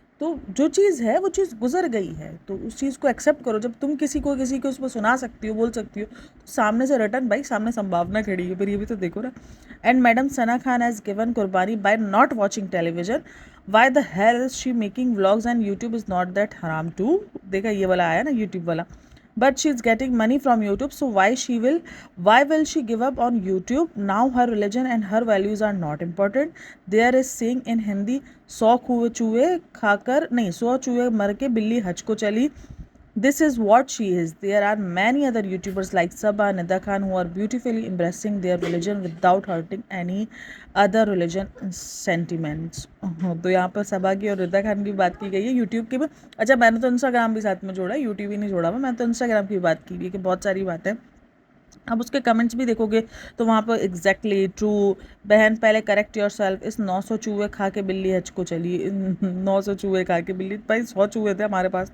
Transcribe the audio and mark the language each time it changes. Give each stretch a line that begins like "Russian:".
Hindi: तो जो चीज़ है वो चीज़ गुजर गई है, तो उस चीज़ को एक्सेप्ट करो। जब तुम किसी को उसको सुना सकती हो, बोल सकती हो, तो सामने से रिटर्न भाई, सामने संभावना खड़ी है, फिर ये भी तो देखो ना।
English: And madam Sana Khan has given कुर्बानी by not watching television, why the hell is she making vlogs and YouTube is not that हराम too.
Hindi: देखा, ये वाला आया ना यूट्यूब वाला,
English: but she's getting money from YouTube, so why will she give up on YouTube? Now her religion and her values are not important. There is saying in Hindi,
Hindi: 100 चूहे खाकर नहीं, 100 चूहे मर के बिल्ली हज को चली.
English: This is what she is. There are many other YouTubers like Sabah, Nida Khan who are beautifully embracing their religion without hurting any other religion sentiments.
Hindi: तो यहाँ पर सबा की और रिदा खान की बात की गई है, यूट्यूब की भी। अच्छा, मैंने तो इंस्टाग्राम भी साथ में जोड़ा है, यूट्यूब ही नहीं जोड़ा हुआ, मैंने तो इंस्टाग्राम की बात की है कि बहुत सारी बात है। अब उसके कमेंट्स भी देखोगे तो वहाँ पर एग्जैक्टली ट्रू, बहन पहले
English: correct yourself,
Hindi: इस 900 चूहे खा के बिल्ली हज को चली, 900 चूहे खा के बिल्ली, भाई 100 चूहे थे हमारे पास।